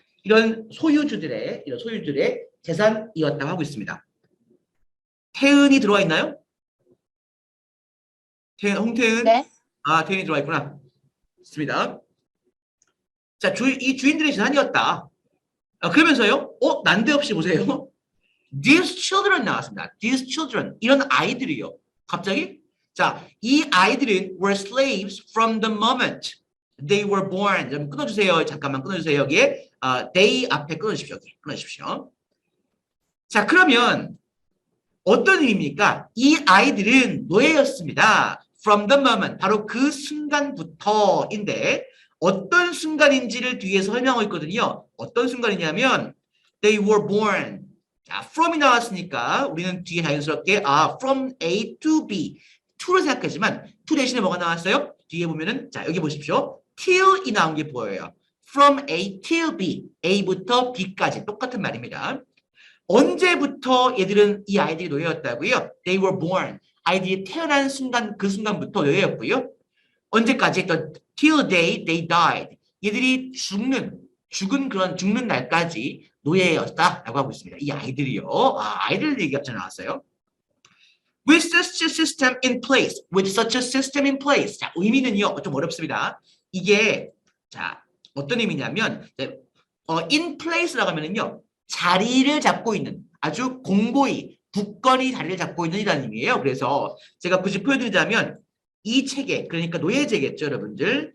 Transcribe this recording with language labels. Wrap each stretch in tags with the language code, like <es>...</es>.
<ko>이런 소유주들의 재산이었다고 하고 있습니다. 태은이 들어와 있나요? 홍태은? 네. 태은이 들어와 있구나. 좋습니다. 자, 이 주인들의 재산이었다. 그러면서요, 난데없이 보세요.</ko> <en>These children</en> <ko>나왔습니다.</ko> <en>These children.</en> <ko>이런 아이들이요. 갑자기? 자, 이 아이들은</ko> <en>were slaves from the moment they were born.</en> <ko>좀 끊어주세요. 잠깐만 끊어주세요. 여기에 they 앞에 끊어주십시오. 여기 끊어주십시오. 자, 그러면 어떤 의미입니까? 이 아이들은 노예였습니다.</ko> <en>From the moment.</en> <ko>바로 그 순간부터인데 어떤 순간인지를 뒤에 설명하고 있거든요. 어떤 순간이냐면</ko> <en>they were born.</en> <ko>자, from이 나왔으니까 우리는 뒤에 자연스럽게</ko> <en>from A to B.</en> <ko>to를 생각하지만 to 대신에 뭐가 나왔어요? 뒤에 보면은 자, 여기 보십시오. till이 나온 게 보여요.</ko> <en>from A till B.</en> <ko>A부터 B까지 똑같은 말입니다. 언제부터 이 아이들이 노예였다고요?</ko> <en>They were born.</en> <ko>아이들이 태어난 순간 그 순간부터 노예였고요. 언제까지?</ko> <en>till they died.</en> <ko>얘들이 죽는 날까지 노예였다라고 하고 있습니다. 이 아이들이요. 아이들 얘기가 나왔어요.</ko> <en>With such a system in place. With such a system in place.</en> <ko>자, 의미는요. 좀 어렵습니다. 이게 자, 어떤 의미냐면 in place라고 하면은요. 자리를 잡고 있는 아주 공고히 굳건히 자리를 잡고 있는 이라는 의미예요. 그래서 제가 굳이 표현드리자면 이 체계, 그러니까 노예제겠죠, 여러분들.</ko>